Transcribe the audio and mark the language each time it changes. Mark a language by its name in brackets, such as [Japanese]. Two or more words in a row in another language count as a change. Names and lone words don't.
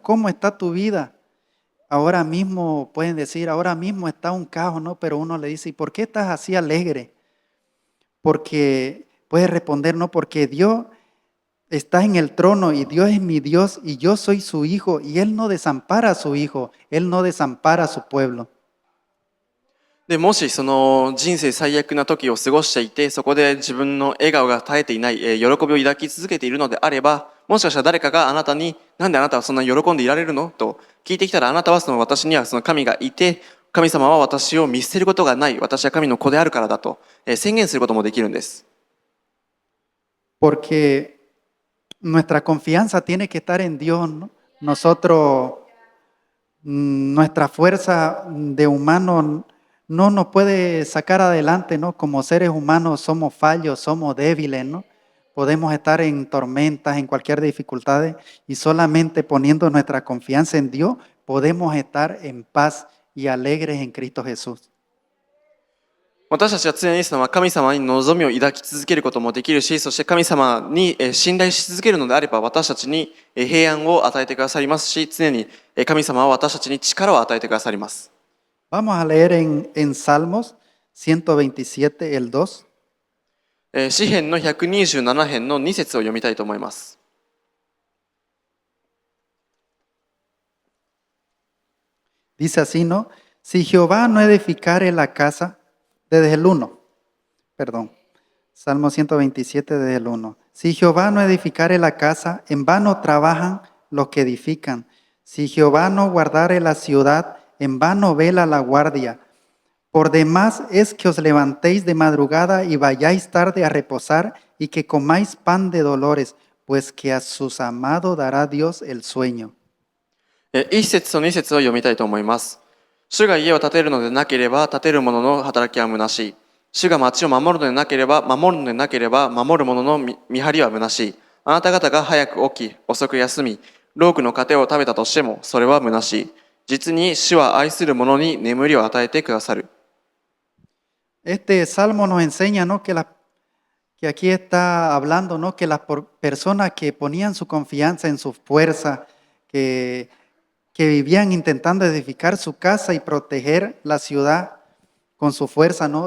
[Spanish] ¿Cómo está tu vida? Ahora mismo, pueden decir, ahora mismo está un caos, ¿no? Pero uno le dice, ¿y por qué estás así alegre? Porque puede responder, ¿no? Porque Dios está en el trono y Dios es mi Dios y yo soy su hijo y Él no desampara a su hijo, Él no desampara a su pueblo. [Japanese] で、もしその人生最悪な時を過ごしていて、そこで自分の笑顔が絶えていない、喜びを抱き続けているのであれば、もしかしたら誰かがあなたに、なんであなたはそんな喜んでいられるのと聞いてきたら、あなたは私にはその神がいて、神様は私を見捨てることがない、私は神の子であるからだと宣言することもできるんです。 [Spanish] Porque nuestra confianza tiene que estar en Dios, ¿no? Nosotros, nuestra fuerza de humano no nos puede sacar adelante, ¿no? Como seres humanos somos fallos, somos débiles, ¿no? Podemos estar en tormentas, en cualquier dificultad y solamente poniendo nuestra confianza en Dios podemos estar en paz y alegres en Cristo Jesús. [Japanese] 私たちは常に神様に望みを抱き続けることもできるし、そして神様に信頼し続けるのであれば、私たちに平安を与えてくださりますし、常に神様は私たちに力を与えてくださります。 [Spanish] Vamos a leer en Salmos 127, el 2. [Japanese] 詩編の127編の2節を読みたいと思います。 [Spanish] Dice así, ¿no? Si Jehová no edificare la casa, desde el 1, perdón, Salmo 127 desde el 1. Si Jehová no edificare la casa, en vano trabajan los que edifican. Si Jehová no guardare la ciudad, en vano vela la guardia. Por demás es que os levantéis de madrugada y vayáis tarde a reposar y que comáis pan de dolores, pues que a sus amados dará Dios el sueño. [Japanese] 1 節と2節を読みたいと思います。主が家を建てるのでなければ、建てる者の働きは虚しい。主が町を守るのでなければ、守る者の見張りは虚しい。あなた方が早く起き、遅く休み、労苦の糧を食べたとしても、それは虚しい。実に主は愛する者に眠りを与えてくださる。 [Spanish] Este salmo nos enseña, ¿no? Que aquí está hablando, ¿no? Que las personas que ponían su confianza en su fuerza, que vivían intentando edificar su casa y proteger la ciudad con su fuerza, ¿no?